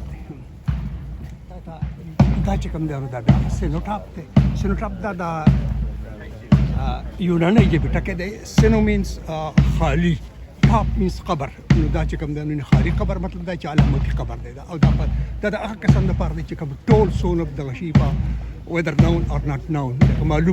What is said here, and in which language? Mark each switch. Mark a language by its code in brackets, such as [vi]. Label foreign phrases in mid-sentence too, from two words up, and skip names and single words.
[ps] دا چې کوم دی نو دا بیا سینوټاپ دی سینوټاپ دا د یوناني ژبې ټکی دی سینو مینس خالي ټاپ مینس قبر نو دا چې کوم دی نو خالي قبر مطلب دا چې علامتي قبر دی او دا د هغه کسانو لپاره دی چې کوم ټول څونه دغه شي په [en] whether known or not known [ps] معلوم